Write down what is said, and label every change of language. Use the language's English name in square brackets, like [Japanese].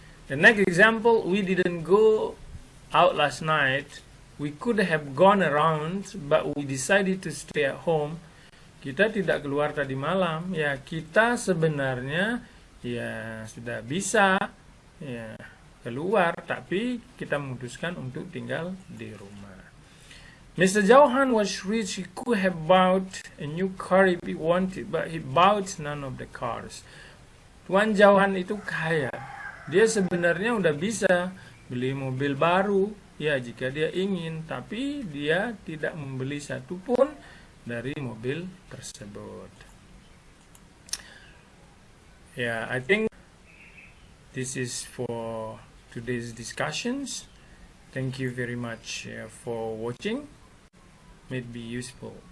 [English] The next example, we didn't go out last night. We could have gone around, but we decided to stay at home. [Indonesian] Kita tidak keluar tadi malam. Kita sebenarnya sudah bisa keluar, tapi kita memutuskan untuk tinggal di rumah. [English] Mr. Johan was rich. He could have bought a new car if he wanted, but he bought none of the cars. [Indonesian] Tuan Johan itu kaya. Dia sebenarnya udah bisa beli mobil baru jika dia ingin, tapi dia tidak membeli satupun dari mobil tersebut. [English] Yeah, I think this is for today's discussions. Thank you very much for watching. May it be useful.